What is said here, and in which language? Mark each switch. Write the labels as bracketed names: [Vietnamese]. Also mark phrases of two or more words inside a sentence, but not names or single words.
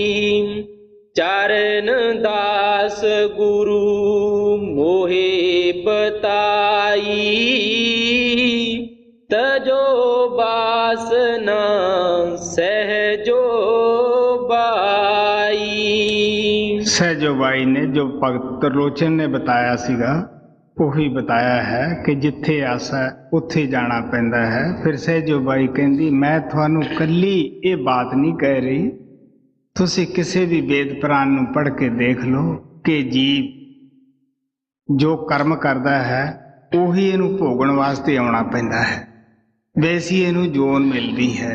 [Hindi] चरण दास गुरु मोहे बताई, तजो बासना सहजो बाई। [Punjabi] ਸਹਿਜੋ ਬਾਈ ਨੇ ਜੋ ਭਗਤ ਤਰਲੋਚਨ ਨੇ ਬਤਾਇਆ ਸੀਗਾ ਉਹੀ ਬਤਾਇਆ ਹੈ ਕਿ ਜਿੱਥੇ ਆਸਾ ਉੱਥੇ ਜਾਣਾ ਪੈਂਦਾ ਹੈ। ਫਿਰ ਸਹਿਜੋ ਬਾਈ ਕਹਿੰਦੀ ਮੈਂ ਤੁਹਾਨੂੰ ਕੱਲੀ ਇਹ ਬਾਤ ਨਹੀਂ ਕਹਿ ਰਹੀ, ਤੁਸੀਂ ਕਿਸੇ ਵੀ ਵੇਦ ਪੁਰਾਣ ਨੂੰ ਪੜ੍ਹ ਕੇ ਦੇਖ ਲਓ ਕਿ ਜੀਵ ਜੋ ਕਰਮ ਕਰਦਾ ਹੈ ਉਹੀ ਇਹਨੂੰ ਭੋਗਣ ਵਾਸਤੇ ਆਉਣਾ ਪੈਂਦਾ ਹੈ, ਵੈਸੀ ਇਹਨੂੰ ਜੋਨ ਮਿਲਦੀ ਹੈ।